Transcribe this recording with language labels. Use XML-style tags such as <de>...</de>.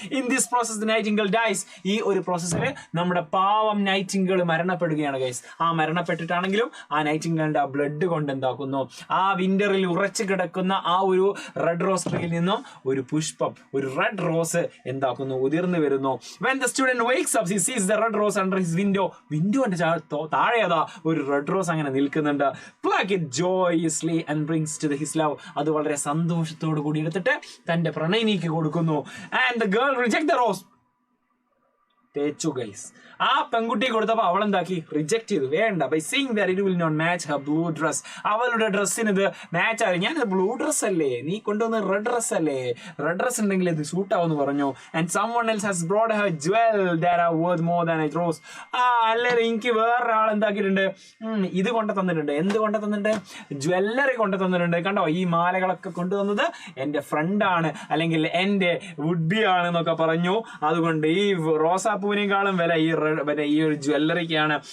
<en>In this process nightingale dies.</en> <ml>ഈ ഒരു പ്രോസസ്സിൽ നമ്മുടെ പാവം നൈറ്റിംഗേൾ മരണപ്പെടുകയാണ് ഗൈസ്. ആ മരണപ്പെട്ടിട്ടാണെങ്കിലും ആ നൈറ്റിംഗേളിന്റെ ആ ബ്ലഡ് കൊണ്ട് എന്താക്കുന്നു? ആ വിന്ററിൽ ഉറച്ചു കിടക്കുന്ന ആ ഒരു റെഡ് റോസ് ട്രീയിൽ നിന്നും ഒരു പുഷ്പം, ഒരു റെഡ് റോസ് എന്താക്കുന്നു? ഉതിർന്നു വരുന്നു.</ml> <en>When the student wakes up, he sees the red rose under his window.</en> <ml>വിൻഡോന്റെ താഴെ അതാ ഒരു റെഡ് റോസ് അങ്ങനെ നിൽക്കുന്നുണ്ട്.</ml> <en>Pluck it joyously and brings to his love.</en> <ml>അത് വളരെ സന്തോഷത്തോടു കൂടി എടുത്തിട്ട് തന്റെ പ്രണയിനിക്ക് കൊടുക്കുന്നു.</ml> <en>And the girl reject the rose.</en> <ml>തേച്ചു ഗൈസ്. ആ പെൺകുട്ടി കൊടുത്തപ്പോൾ അവൾ എന്താക്കി? റിജക്ട് ചെയ്തു, വേണ്ട.</ml> <en>By seeing that it will not match her blue dress.</en> <ml>അവളുടെ ഡ്രസ്സിന് ഇത് മാച്ച് ആയി. ഞാൻ ബ്ലൂ ഡ്രസ് അല്ലേ, നീ കൊണ്ടുവന്ന റെഡ് ഡ്രസ് അല്ലേ, റെഡ് ഡ്രസ് ഉണ്ടെങ്കിൽ ഇത് സൂട്ട് ആവുമെന്ന് പറഞ്ഞു.</ml> <en>And someone else has brought her jewel that are worth more than a rose.</en> <ml>അല്ലേ, എനിക്ക് വേറൊരാൾ എന്താക്കിയിട്ടുണ്ട്? ഇത് കൊണ്ടു തന്നിട്ടുണ്ട്. എന്ത് കൊണ്ടു തന്നിട്ടുണ്ട്? ജ്വല്ലറി കൊണ്ടു തന്നിട്ടുണ്ട്. കണ്ടോ, ഈ മാലകളൊക്കെ കൊണ്ടുവന്നത് എന്റെ ഫ്രണ്ടാണ്, അല്ലെങ്കിൽ എന്റെ വുഡ്ബി ആണ് എന്നൊക്കെ പറഞ്ഞു. അതുകൊണ്ട് ഈ റോസാപ്പൂവിനേക്കാളും വില ഈ ഒരു ജ്വല്ലറിക്കാണ്.</ml>